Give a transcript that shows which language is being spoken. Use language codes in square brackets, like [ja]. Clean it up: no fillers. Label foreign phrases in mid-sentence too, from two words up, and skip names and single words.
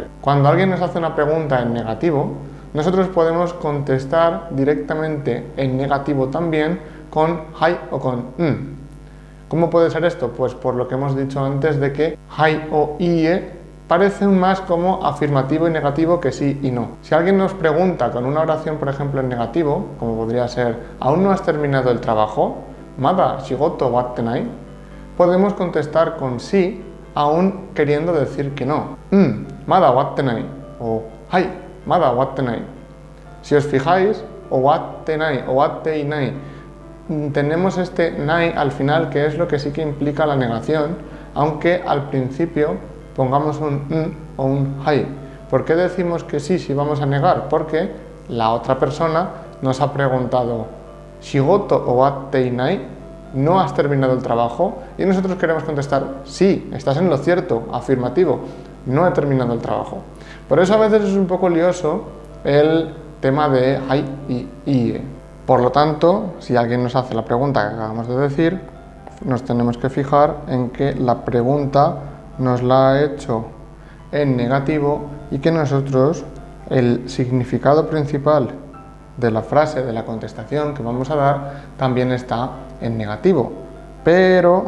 [es] Cuando alguien nos hace una pregunta en negativo, nosotros podemos contestar directamente en negativo también con hai o con ¿Cómo puede ser esto? Pues por lo que hemos dicho antes de que hai o ie parecen más como afirmativo y negativo que sí y no. Si alguien nos pregunta con una oración, por ejemplo, en negativo, como podría ser ¿aún no has terminado el trabajo? [ja] まだ仕事終わってない, [es] podemos contestar con sí, aún queriendo decir que no. [ja] まだ終わってない o はい、まだ終わってない. [es] Si os fijáis, o [ja] 終わってない [es] o [ja] 終わっていない, [es] tenemos este nai al final, que es lo que sí que implica la negación, aunque al principio pongamos un o un hai. ¿Por qué decimos que sí si vamos a negar? Porque la otra persona nos ha preguntado [ja] 仕事終わっていない, [es] ¿no has terminado el trabajo? Y nosotros queremos contestar sí, estás en lo cierto, afirmativo, no he terminado el trabajo. Por eso a veces es un poco lioso el tema de hai y ie. Por lo tanto, si alguien nos hace la pregunta que acabamos de decir, nos tenemos que fijar en que la pregunta nos la ha hecho en negativo y que nosotros el significado principal de la frase, de la contestación que vamos a dar, también está en negativo.